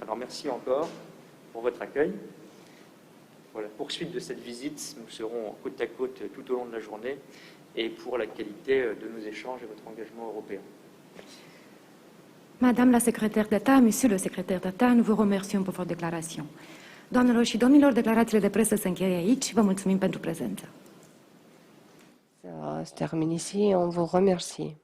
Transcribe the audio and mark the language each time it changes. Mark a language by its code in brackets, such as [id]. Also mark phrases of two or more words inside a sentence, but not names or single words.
[fr] Alors merci encore pour votre accueil. Pour la poursuite de cette visite, nous serons côte à côte tout au long de la journée et pour la qualité de nos échanges et votre engagement européen. Merci. Madame la secrétaire d'État, Monsieur le secrétaire d'État, nous vous remercions pour votre déclaration. [ro] Doamnelor și domnilor, declarațiile de presă se încheie aici. Vă mulțumim pentru prezență. [fr] Ça se termine ici. On vous remercie.